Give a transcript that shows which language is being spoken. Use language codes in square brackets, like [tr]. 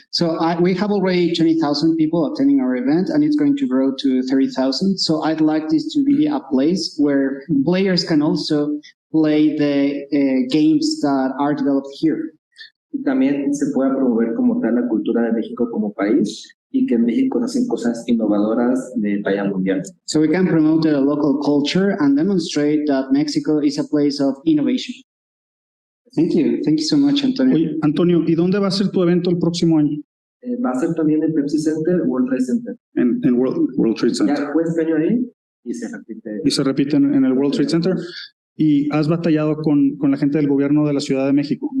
[en] So we have already 20,000 people attending our event, and it's going to grow to 30,000. So I'd like this to be a place where players can also play the games that are developed here. [es] Y también se pueda promover como tal la cultura de México como país y que en México hacen cosas innovadoras de talla mundial. [en] So we can promote the local culture and demonstrate that Mexico is a place of innovation. Thank you so much, Antonio. [es] Oye, Antonio, ¿y dónde va a ser tu evento el próximo año? Va a ser también en Pepsi Center, World Trade Center. En World Trade Center. Ya fue este año ahí y se repite. Y se repite en el World Trade Center. ¿Y has batallado con la gente del gobierno de la Ciudad de México?